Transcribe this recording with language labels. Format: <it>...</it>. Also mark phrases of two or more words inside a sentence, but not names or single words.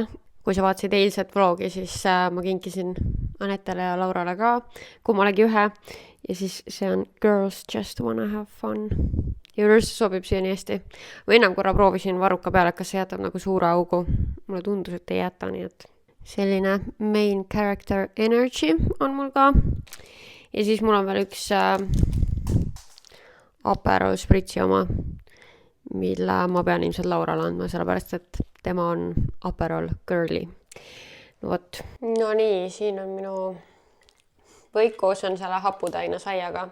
<et>Kui sa vaatasid eilset vlogi, siis ma kinkisin Anetele ja Laurale ka kummalegi ühe. Ja siis see on Girls Just Wanna Have Fun. Ja üleüldse sobib siia nii hästi. Või enam korra proovisin varruka peale, kas see jätab nagu suure augu. Mulle tundus, et ei jäta, nii et selline</et> <en>main character energy</en> <et>on mul ka. Ja siis mul on veel üks Aperol Spritzi oma, mille ma pean ilmselt Laurale andma, sellepärast, et tema on Aperol girly. No võt. No nii, siin on minu võikus on selle haputaina saiaga.</et>